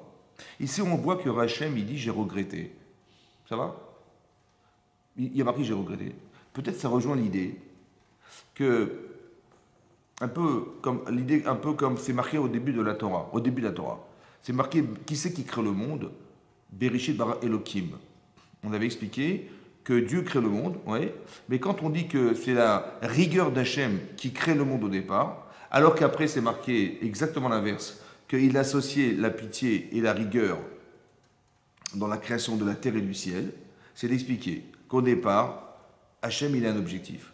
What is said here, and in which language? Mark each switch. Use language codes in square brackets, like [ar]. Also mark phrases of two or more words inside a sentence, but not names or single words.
[fr] Ici, on voit que Rachem, il dit j'ai regretté. Ça va? Il y a marqué j'ai regretté. Peut-être ça rejoint l'idée que, un peu comme c'est marqué au début de la Torah. Au début de la Torah. C'est marqué qui c'est qui crée le monde? [he] בראשית ברא אלוקים. [fr] On avait expliqué que Dieu crée le monde, ouais, mais quand on dit que c'est la rigueur d'Hachem qui crée le monde au départ, alors qu'après c'est marqué exactement l'inverse, qu'il associait la pitié et la rigueur dans la création de la terre et du ciel, c'est d'expliquer qu'au départ, Hachem il a un objectif.